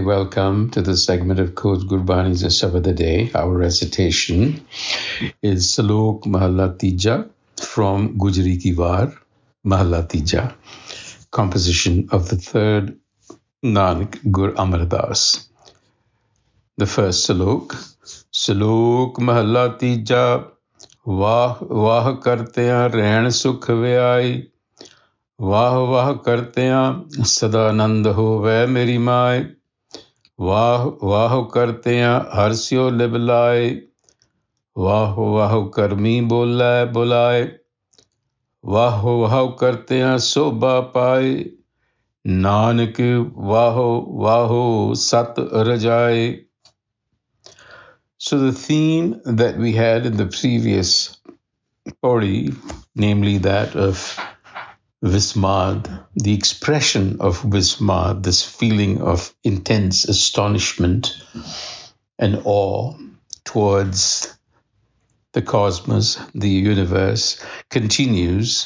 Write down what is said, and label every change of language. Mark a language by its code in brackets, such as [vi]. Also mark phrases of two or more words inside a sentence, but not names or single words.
[en] Welcome to the segment of Coach Gurbani's a-sabad-a-day. Our recitation is Salok Mahalla Tija from Gujri Ki War, Mahalla Tija, composition of the third Nanak Gur Amar Das. The first Salok, Salok Mahalla Tija, [pa] Vah Vah Karteyan Rehn Sukh Vyai, ਵਾਹ ਵਾਹ ਕਰਤਿਆਂ ਸਦਾਨੰਦ ਹੋਵੈ ਮੇਰੀ ਮਾਏ, ਵਾਹ ਵਾਹ ਕਰਤਿਆਂ ਹਰਸਿਓ ਲਿਬਲਾਏ, ਵਾਹ ਵਾਹ ਕਰਮੀ ਬੋਲੈ ਬੁਲਾਏ, ਵਾਹ ਵਾਹ ਕਰਤਿਆਂ ਸ਼ੋਭਾ ਪਾਏ, ਨਾਨਕ ਵਾਹੋ ਵਾਹੋ ਸਤ ਰਜਾਏ. [en] So the theme that we had in the previous pori, namely that of Vismad, the expression of Vismad, this feeling of intense astonishment and awe towards the cosmos, the universe, continues.